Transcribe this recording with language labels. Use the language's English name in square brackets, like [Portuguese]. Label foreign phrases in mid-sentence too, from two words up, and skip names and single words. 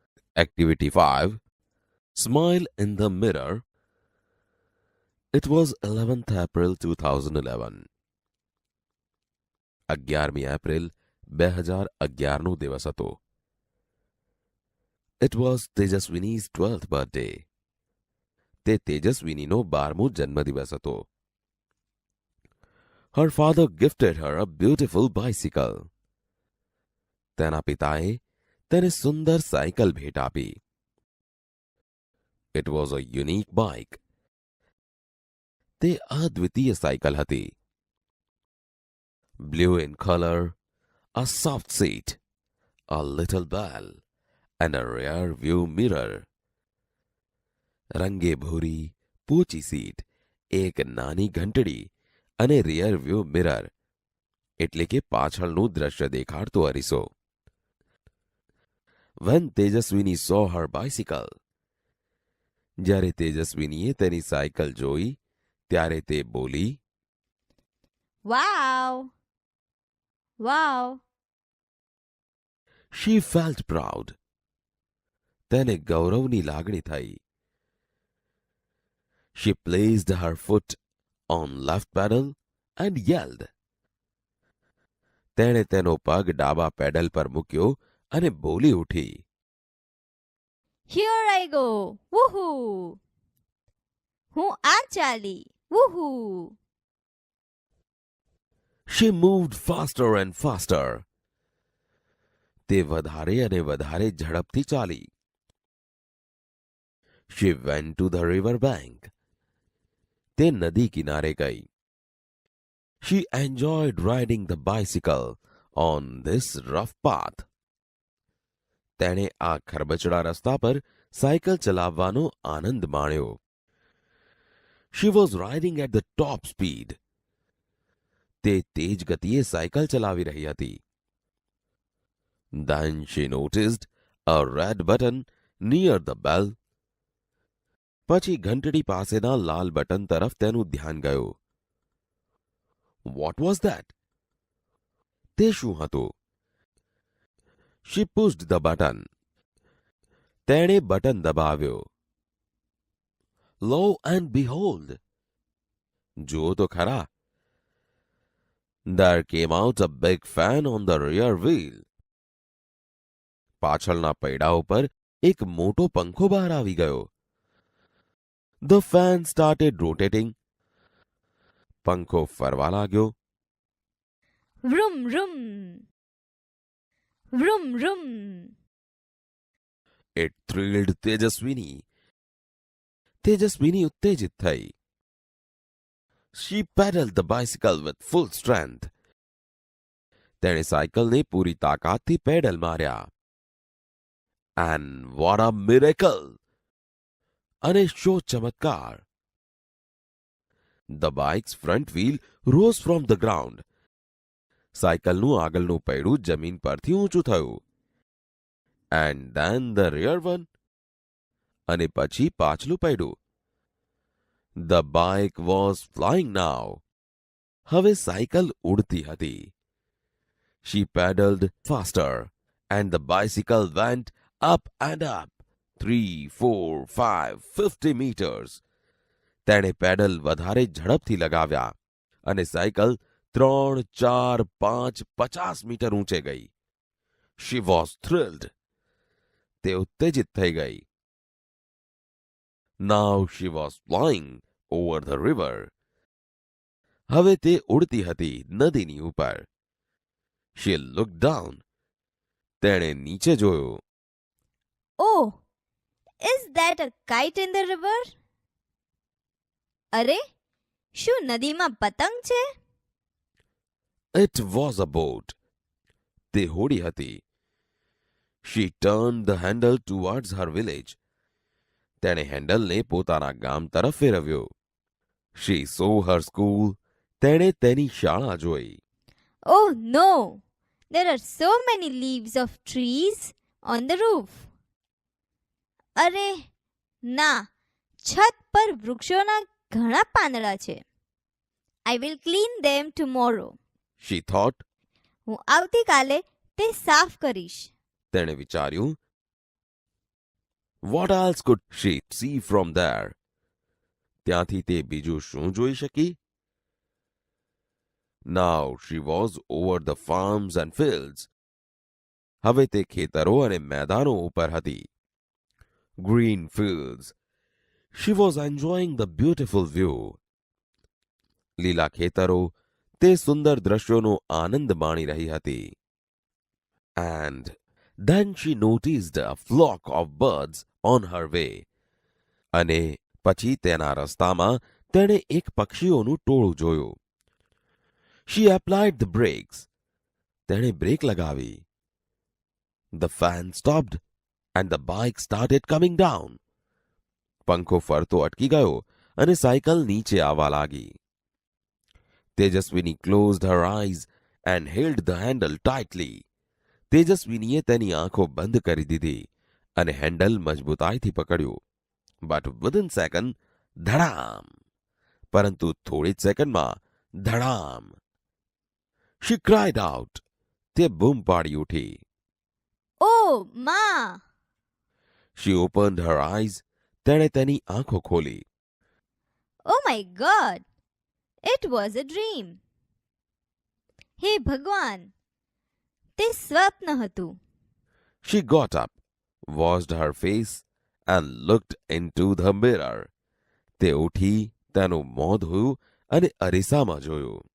[English] Activity 5. Smile in the mirror. It was 11th April 2011. [Gujarati] 11મી એપ્રિલ 2011નો દિવસ હતો. [English] It was Tejaswini's 12th birthday. [Gujarati] તે તેજસ્વિનીનો 12મો જન્મદિવસ હતો. [English] Her father gifted her a beautiful bicycle. [Gujarati] તેના પિતાએ તેને સુંદર સાયકલ ભેટ આપી. [English] It was a unique bike. [Gujarati] તે અદ્વિતીય સાયકલ હતી. [English] Blue in color, a soft seat, a little bell, and a rear view mirror. [Gujarati] રંગે ભૂરી, પોચી સીટ, એક નાની ઘંટડી અને [English] rear view mirror [Gujarati] એટલે કે પાછળનું દ્રશ્ય દેખાડતો અરીસો. [English] When Tejaswini saw her bicycle, [Gujarati] જ્યારે તેજસ્વિનીએ તેની સાયકલ જોઈ ત્યારે તે બોલી, [English] Wow! Wow! She felt proud. [Gujarati] તેને ગૌરવની લાગણી થઈ. [English] She placed her foot on left pedal and yelled. [Gujarati] તેણે તેનો પગ ડાબા પેડલ પર મૂક્યો અને બોલી ઉઠી. [English] Here I go! Woohoo! [Gujarati] હું આ ચાલી! Woohoo! [English] She moved faster and faster. [Gujarati] તે વધારે અને વધારે ઝડપથી ચાલી. [English] She went to the river bank. [Gujarati] તે નદી કિનારે ગઈ. [English] She enjoyed riding the bicycle on this rough path. [Gujarati] તેણે આ ખરબચડા રસ્તા પર સાયકલ ચલાવવાનો આનંદ માણ્યો. [English] She was riding at the top speed. [Gujarati] તે તેજ ગતિએ સાયકલ ચલાવી રહી હતી. [English] Then she noticed a red button near the bell. [Gujarati] પછી ઘંટડી પાસેના લાલ બટન તરફ તેનું ધ્યાન ગયું. [English] What was that? [Gujarati] તે શું હતું? [English] She pushed the button. [Gujarati] તેણે બટન દબાવ્યો. [English] Lo and behold! [Gujarati] જુઓ તો ખરા. [English] There came out a big fan on the rear wheel. [Gujarati] પાછળના પૈડા ઉપર એક મોટો પંખો બહાર આવી ગયો. [English] The fan started rotating. [Gujarati] પંખો ફરવા लाग्यो. Vroom, vroom! Vroom, vroom! [English] It thrilled Tejaswini. [Gujarati] તેજસ્વીની ઉત્તેજિત થઈ. [English] She pedaled the bicycle with full strength. [Gujarati] તેણે સાયકલને પૂરી તાકાતથી પેડલ માર્યા. [English] And what a miracle! [Gujarati] અને શો ચમત્કાર! [English] The bike's front wheel rose from the ground. [Gujarati] સાયકલનું આગળનું પૈડું જમીન પરથી ઊંચું થયું. [English] And then the rear one. [Gujarati] અને પછી પાછલું પૈડું. [English] The bike was flying now. [Gujarati] હવે સાયકલ ઉડતી હતી. [English] She pedaled faster and the bicycle went up and up. 3, 4, 5, 50 meters. [Gujarati] તેણે પેડલ વધારે ઝડપથી લગાવ્યા અને સાયકલ 3, 4, 5, 50 મીટર ઊંચે ગઈ. [English] She was thrilled. [Gujarati] તે ઉત્તેજિત થઈ ગઈ. [English] Now she was flying over the river. [Gujarati] હવે તે ઉડતી હતી નદીની ઉપર. [English] She looked down. [Gujarati] તેણે નીચે જોયું. [English] Oh! Is that a kite in the river? [Gujarati] અરે, શું નદીમાં પતંગ છે? [English] It was a boat. [Gujarati] તે હોડી હતી. [English] She turned the handle towards her village. [Gujarati] તેણે હેન્ડલને પોતાના ગામ તરફ ફેરવ્યો. [English] She saw her school. [Gujarati] તેણે તેની શાળા જોઈ. [English] Oh no! There are so many leaves of trees on the roof. [Gujarati] અરે ના, છત પર વૃક્ષોના ઘણા પાંદડા છે. [English] I will clean them tomorrow. She thought. [Gujarati] હું આવતીકાલે તે સાફ કરીશ. તેણે વિચાર્યું. [English] What else could she see from there? [Gujarati] ત્યાંથી તે બીજું શું જોઈ શકી? [English] Now she was over the farms and fields. [Gujarati] હવે તે ખેતરો અને મેદાનો ઉપર હતી. [English] Green fields. She was enjoying the beautiful view. [Gujarati] લીલા ખેતરો, તે સુંદર દ્રશ્યોનો આનંદ માણી રહી હતી. [English] And then she noticed a flock of birds on her way. [Gujarati] અને પછી તેના રસ્તામાં તેણે એક પક્ષીઓનું ટોળું જોયું. [English] She applied the brakes. [Gujarati] તેણે બ્રેક લગાવી. [English] The fan stopped and the bike started coming down. [Gujarati] પંખો ફરતો અટકી ગયો અને સાયકલ નીચે આવવા લાગી. [English] તેજસ્વીની closed her eyes and held the handle tightly. [Gujarati] તેજસ્વીનીએ તેની આંખો બંધ કરી દીધી અને હેન્ડલ મજબૂતાઈથી પકડ્યું. [English] But within second, [Gujarati] ધડામ! પરંતુ થોડી જ સેકન્ડમાં ધડામ! [English] She cried out. [Gujarati] તે બૂમ પાડી ઉઠી. [English] Oh, Ma! She opened her eyes. [Gujarati] તેણે તેની આંખો ખોલી. [English] Oh my God! It was a dream. [Gujarati] હે ભગવાન! તે સ્વપ્ન હતું. [English] She got up, washed her face and looked into the mirror. [Gujarati] તે ઉઠી, તેનું મોં ધોયું અને અરીસામાં જોયું.